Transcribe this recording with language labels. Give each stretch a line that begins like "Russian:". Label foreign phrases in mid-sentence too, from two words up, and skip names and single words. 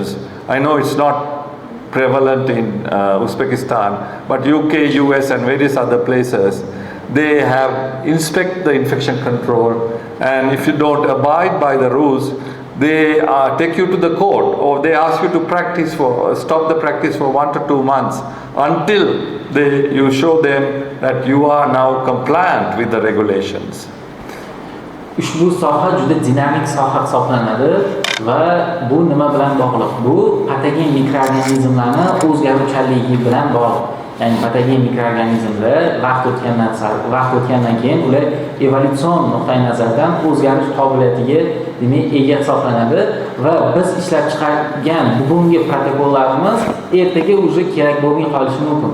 English: I know it's not prevalent in Uzbekistan, but UK, US and various other places, they have inspect the infection control, and if you don't abide by the rules, they take you to the court, or they ask you to stop the practice for 1 to 2 months until you show them that you are now compliant with the regulations.
Uzbek: Ushbu soha juda dinamik soha hisoblanadi va bu nima bilan bog'liq? Bu patogen mikroorganizmlarni o'zgaruvchanligi bilan bog'liq. Ya'ni patogen mikroorganizmlar vaqt o'tgandan keyin ular evolyutsion nuqtai nazardan o'zgarish qobiliyatiga ega hisoblanadi va biz ishlab chiqargan bugungi protokollarimiz ertaga уже kerak bo'lmay qolishi mumkin.